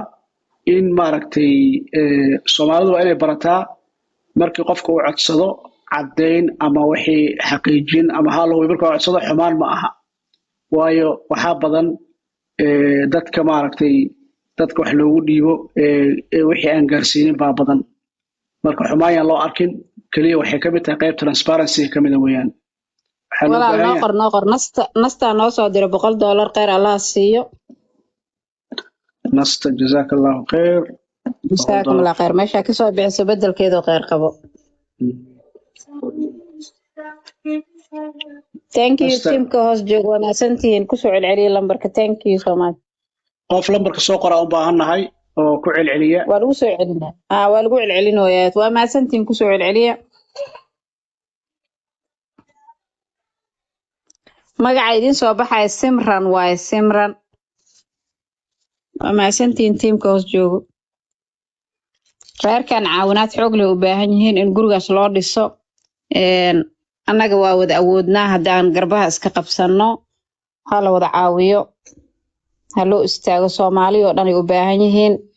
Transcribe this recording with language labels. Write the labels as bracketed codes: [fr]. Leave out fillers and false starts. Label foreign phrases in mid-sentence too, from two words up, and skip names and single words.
[so] in maaragtay Soomaalidu waa inay barataa markii qofka uu codsado cadeyn ama wixii xaqiijin ama hal uu markaa codsado xumaan ma aha waayo waxaa badan dadka maaragtay dadka wax loogu dhiibo wixii aan gaarsiinin baa badan marka xumaan aan loo arkin kaliya waxay ka mid tahay qayb transparency ka mid ah weeyaan waxaa loo walaal baahan yahay noo qor nasta noo soo diro $100 khayr Allah siiyo nasta [ar] جزاك الله خير جزاكم الله خير [so] meesha ka soo bixiso bedelkeedo khayr qabo [en] thank you [so] nasta teamka hoos joogo wanaagsantihiin ku soo celceliya lambarka [en] thank you so much [so] qof lambarka soo qora u baahannahay oo ku celceliya waa lagu soo celinaa waa lagu celcelinayaa waa maasantiin ku soo celceliya magaca idin soo baxay Simran waaye Simran waa maasantiin teamka hoos joogo reerkan caawinaad xoog leh u baahan yihiin in gurigaas loo dhiso annaga waa wada awoodnaa haddaan garbaha iska qabsanno ha la wada caawiyo ha loo istaago Soomaali oo dhan ay u baahan yihiin